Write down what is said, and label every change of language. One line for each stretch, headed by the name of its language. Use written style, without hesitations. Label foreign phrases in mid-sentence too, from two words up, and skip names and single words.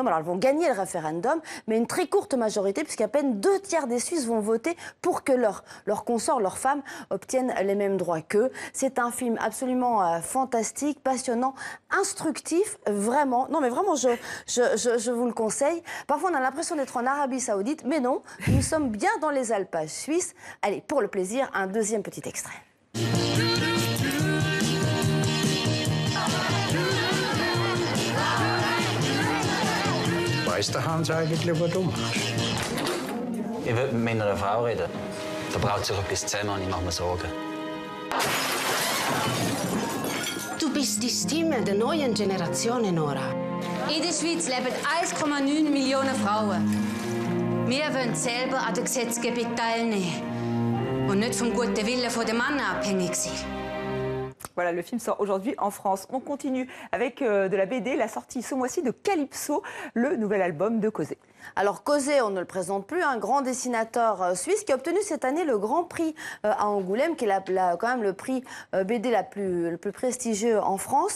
French: Alors, elles vont gagner le référendum, mais une très courte majorité, puisqu'à peine 2 tiers des Suisses vont voter pour que leurs consorts, leurs femmes, obtiennent les mêmes droits qu'eux. C'est un film absolument fantastique, passionnant, instructif, vraiment. Non, mais vraiment, je vous le conseille. Parfois, on a l'impression d'être en Arabie Saoudite, mais non, nous sommes bien dans les alpages suisses. Allez, pour le plaisir, un deuxième petit extrait.
German: Weißt du, Hans, eigentlich, was du machst? Ich will mit meiner Frau reden. Da braucht sich etwas zusammen und ich mache mir Sorgen. Du bist die Stimme der neuen Generation, Nora. In der Schweiz leben 1,9 Millionen Frauen. Wir wollen selber an der Gesetzgebung teilnehmen und nicht vom guten Willen der Männer abhängig sein.
French: Voilà, le film sort aujourd'hui en France. On continue avec de la BD, la sortie ce mois-ci de Calypso, le nouvel album de Cosé. Alors Cosé, on ne le présente plus, un grand dessinateur suisse qui a obtenu cette année le Grand Prix à Angoulême, qui est quand même le prix BD le plus prestigieux en France.